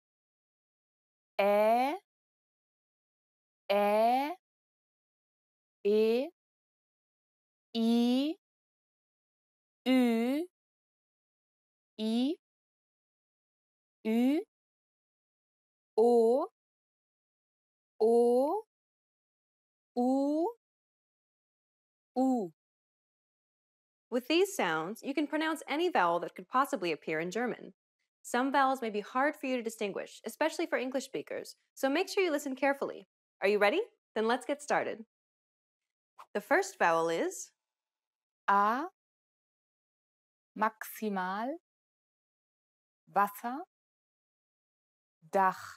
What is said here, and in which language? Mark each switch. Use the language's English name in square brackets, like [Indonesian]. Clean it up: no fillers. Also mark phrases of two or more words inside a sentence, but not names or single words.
[German] Ä, Ä, E, I, Ü, I, Ü, O, O, U, U. [English] With these sounds, you can pronounce any vowel that could possibly appear in German. Some vowels may be hard for you to distinguish, especially for English speakers, so make sure you listen carefully. Are you ready? Then let's get started. The first vowel is [German] A, maximal, Wasser, Dach.